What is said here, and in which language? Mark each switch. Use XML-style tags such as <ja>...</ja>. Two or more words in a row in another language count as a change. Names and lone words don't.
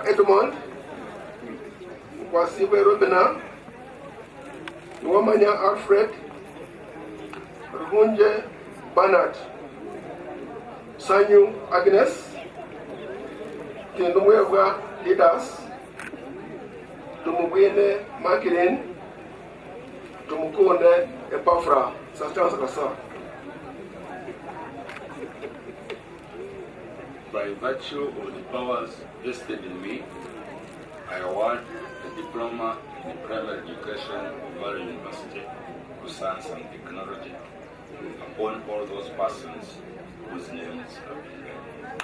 <en>Edmond, Kwasibe Robina, Nwamanya Alfred, Ruhunje Bernard, Sanyu Agnes, Tindumwebwa Leaders, Tumubwene Makirin, Tumukonde Epafra, Satan Sakasa. By virtue of the powers vested in me, I award the diploma in primary education of Valley University of Science and Technology upon all those persons whose names have been read.</en>